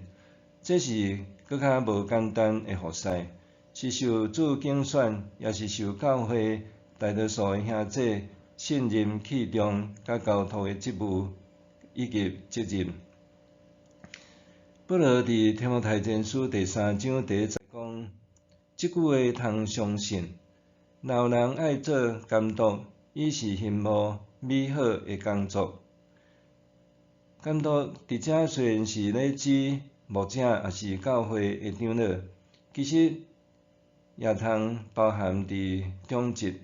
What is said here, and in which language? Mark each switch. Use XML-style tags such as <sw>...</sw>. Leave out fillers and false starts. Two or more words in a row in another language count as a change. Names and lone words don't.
<nan>这是搁较无简单的服侍，是受主拣选，也是受教会大多数的兄弟信任器重甲交托的职务以及责任。保罗伫提摩太前书第3章第1节讲，即句话通相信。若有人爱做监督，伊是羡慕美好的工作。监督伫遮虽然是咧指牧者也是教会的长老，其实也通包含伫中职。</nan>